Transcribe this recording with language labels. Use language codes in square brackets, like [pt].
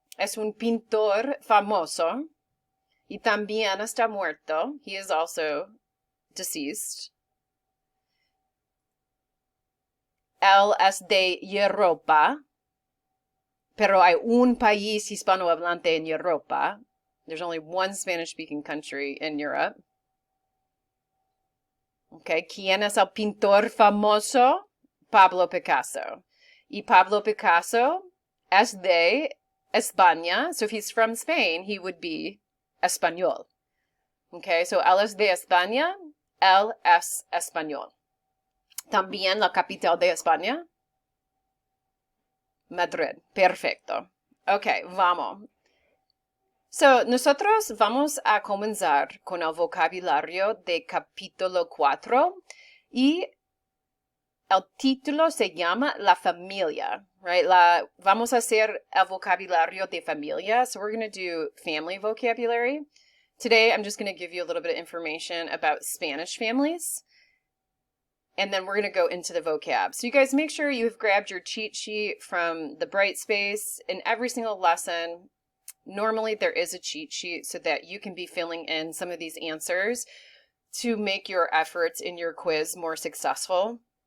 [es] Es un pintor famoso. Y también está muerto. [en] He is also deceased. [es] Él es de Europa. Pero hay un país hispanohablante en Europa. [en] There's only one Spanish-speaking country in Europe. [es] Okay, ¿quién es el pintor famoso? Pablo Picasso. Y Pablo Picasso es de España. [en] So if he's from Spain, he would be español. [es] Okay, so él es de España. Él es español. También la capital de España. Madrid. Perfecto. Okay, vamos. So, nosotros vamos a comenzar con el vocabulario de capítulo 4 y el título se llama La Familia, right? Vamos a hacer el vocabulario de familia. [en] So we're going to do family vocabulary. Today, I'm just going to give you a little bit of information about Spanish families. and then we're going to go into the vocab. So you guys make sure you've grabbed your cheat sheet from the Brightspace. In every single lesson, normally there is a cheat sheet so that you can be filling in some of these answers to make your efforts in your quiz more successful.